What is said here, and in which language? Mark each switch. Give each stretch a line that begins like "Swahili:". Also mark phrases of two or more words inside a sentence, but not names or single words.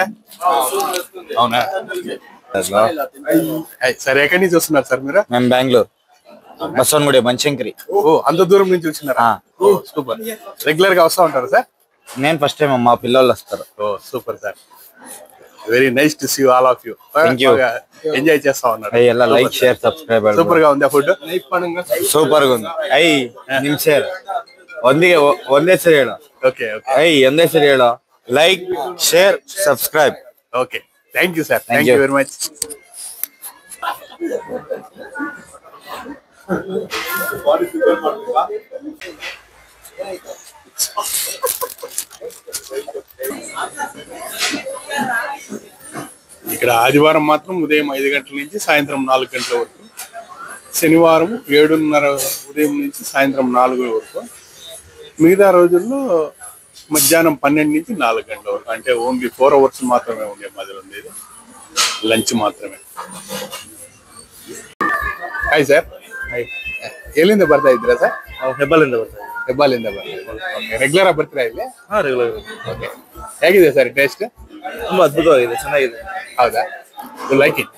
Telugu: అవునా? సరే, ఎక్కడి నుంచి వస్తున్నారు సార్ మీరు? మేము బెంగళూరు బసవనగుడి బనశంకరి. ఓ, అంత దూరం నుంచి వచ్చినారా? సూపర్. రెగ్యులర్ గా వస్తా ఉంటారు సార్? నేను ఫస్ట్ టైం, మా పిల్లలు వస్తారు. ఓ సూపర్ సార్,
English: very nice to see all of you.
Telugu: ఎంజాయ్ చేస్తా ఉన్నారు.
Kannada: ಎಲ್ಲ
English: like share subscribe
Telugu: సూపర్ గా ఉంది ఫుడ్. ಸೂಪರ್ గా ఉంది.
Kannada: ನಿಮ್ ಶೇರ್ ಒಂದೇ ಸರಿ ಹೇಳು.
English: okay okay.
Kannada: ಒಂದೇ ಸರಿ ಹೇಳು.
English: like share subscribe. Okay, thank you sir. Thank you very much.
Telugu: ఇక్కడ ఆదివారం మాత్రం ఉదయం 5 గంటల నుంచి సాయంత్రం 4 గంటల వరకు, శనివారం 7:30 ఉదయం నుంచి సాయంత్రం 4 వరకు, మిగతా రోజుల్లో మధ్యాహ్నం 12 నుంచి 4 గంటల వరకు. అంటే
English: only 4 hours
Telugu: మాత్రమే ఉండే మధ్యలో ఉండేది, లంచ్ ಮಾತ್ರಮೇ.
Kannada: ಹಾಯ್ ಸರ್. ಎಲ್ಲಿಂದ ಬರ್ತಾ ಇದ್ದೀರಾ ಸರ್? ಹೆಬ್ಬಾಲಿಂದ ಬರ್ತಾ ಇದ್ದೀವಿ. ಹೆಬ್ಬಾಲಿಂದ ಬರ್ತಾ. ಓಕೆ, ರೆಗ್ಯುಲರ್ ಆಗಿ ಬರ್ತೀರಾ ಇಲ್ಲಿ? ಹಾ, ರೆಗ್ಯುಲರ್. ಓಕೆ, ಹೇಗಿದೆ ಸರ್ ಟೇಸ್ಟ್? ತುಂಬಾ ಅದ್ಭುತವಾಗಿದೆ, ಚೆನ್ನಾಗಿದೆ. ಹೌದಾ?
English: you like it?